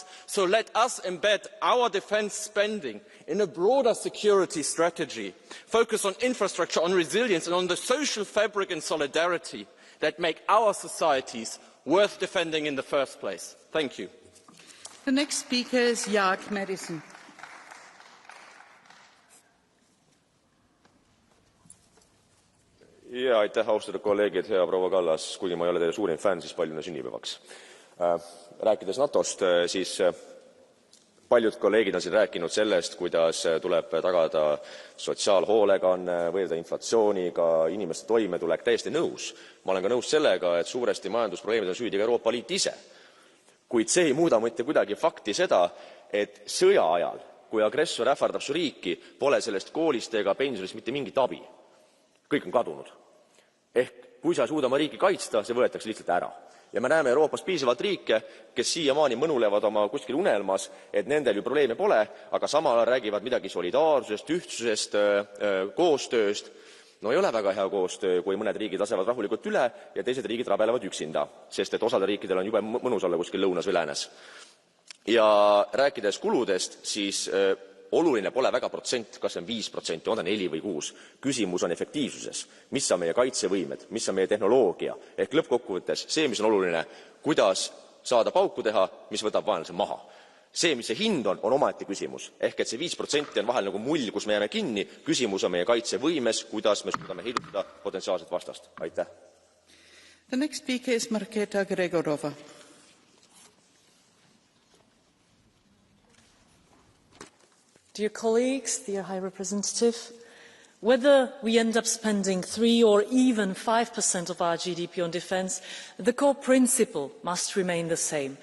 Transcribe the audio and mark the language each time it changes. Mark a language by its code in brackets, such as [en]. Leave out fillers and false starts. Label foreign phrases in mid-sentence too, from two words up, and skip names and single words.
[en] So let us embed our defence spending in a broader security strategy, focus on infrastructure, on resilience, and on the social fabric and solidarity that make our societies worth defending in the first place. Thank you. The next speaker is Jaak Madison. [et] Ja aitäh, austatud kolleegid, hea proua Kallas, kuigi ma ei ole teie suurim fänn, siis palju õnne sünnipäevaks. Rääkides NATOst, siis paljud kolleegid on siin rääkinud sellest, kuidas tuleb tagada sotsiaalhoolekanne, võidelda inflatsiooniga, inimeste toimetulek, täiesti nõus. Ma olen ka nõus sellega, et suuresti majandusprobleemid on süüdi ka Euroopa Liit ise. Kuid see ei muuda mitte kuidagi fakti seda, et sõja ajal, kui agressor ähvardab su riiki, pole sellest koolist ega pensionist mitte mingit abi. Kõik on kadunud. Ehk kui sa ei suuda oma riiki kaitsta, see võetakse lihtsalt ära. Ja me näeme Euroopas piisavalt riike, kes siiamaani mõnulevad oma kuskil unelmas, et nendel ju probleeme pole, aga samal ajal räägivad midagi solidaarsusest, ühtsusest, koostööst. No ei ole väga hea koostöö, kui mõned riigid lasevad rahulikult üle ja teised riigid rabelevad üksinda, sest et osadel riikidel on jube mõnus olla kuskil lõunas või läänes. Ja rääkides kuludest, siis oluline pole väga protsent, kas see on 5%, on ta 4 või 6. Küsimus on efektiivsuses. Mis on meie kaitsevõimed, mis on meie tehnoloogia, ehk lõppkokkuvõttes see, mis on oluline, kuidas saada pauku teha, mis võtab vaenlase maha. See, mis see hind on omaette küsimus. Ehk et see 5% on vahel nagu mull, kus me jääme kinni. Küsimus on meie kaitsevõimes, kuidas me suudame heidutada potentsiaalset vastast. Aitäh. [en] The next speaker is Marketa Gregorova. Dear colleagues, dear High Representative, whether we end up spending 3 or even 5% of our GDP on defence, the core principle must remain the same.